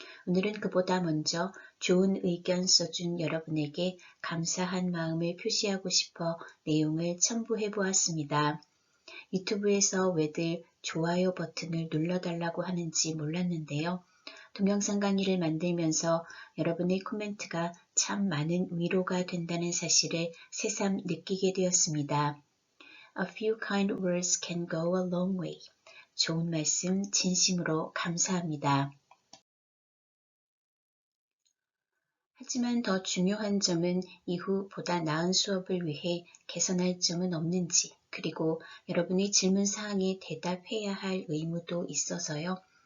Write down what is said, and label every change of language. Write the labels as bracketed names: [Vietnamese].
[Korean] 오늘은 그보다 먼저 좋은 의견 써준 여러분에게 감사한 마음을 표시하고 싶어 내용을 첨부해 보았습니다. 유튜브에서 왜들 좋아요 버튼을 눌러달라고 하는지 몰랐는데요. 동영상 강의를 만들면서 여러분의 코멘트가 참 많은 위로가 된다는 사실을 새삼 느끼게 되었습니다. [English] A few kind words can go a long way. [Korean] 좋은 말씀 진심으로 감사합니다. 하지만 더 중요한 점은 이후 보다 나은 수업을 위해 개선할 점은 없는지, 그리고 여러분의 질문사항에 대답해야 할 의무도 있어서요.